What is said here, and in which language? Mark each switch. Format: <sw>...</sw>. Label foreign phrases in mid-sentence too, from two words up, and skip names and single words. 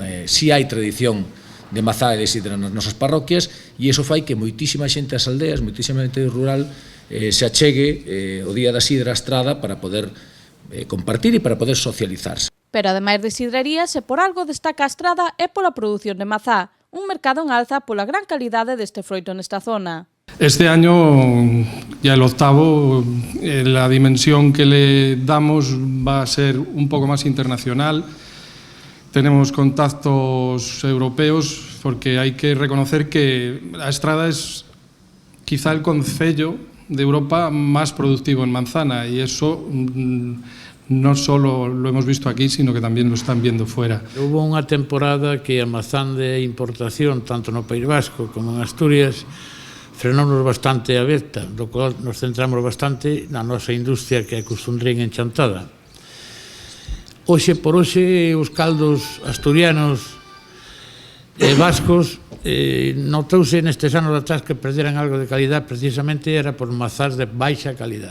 <gl>Si hai tradición de mazá e de sidra nas nosas parroquias e iso fai que moitísima xente ás aldeas, moitísima xente rural se achegue o día da sidra á Estrada para poder compartir e para poder socializarse. Pero ademais de sidrerías, se por algo destaca a Estrada é pola produción de mazá, un mercado en alza pola gran calidade deste froito nesta zona.</gl> <es>Este año, ya el octavo, la dimensión que le damos va a ser un poco más internacional. Tenemos contactos europeos porque hay que reconocer que la Estrada es quizá el concello de Europa más productivo en manzana y eso no solo lo hemos visto aquí, sino que también lo están viendo fuera.</es> <gl>Hubo unha temporada que a mazán de importación, tanto no País Vasco como en Asturias, frenounos bastante a veta, do cual nos centramos bastante na nosa industria que é costundrín enchantada. Hoxe por hoxe os caldos asturianos e vascos notouse nestes anos atrás que perderan algo de calidad, precisamente era por mazás de baixa calidad.</gl>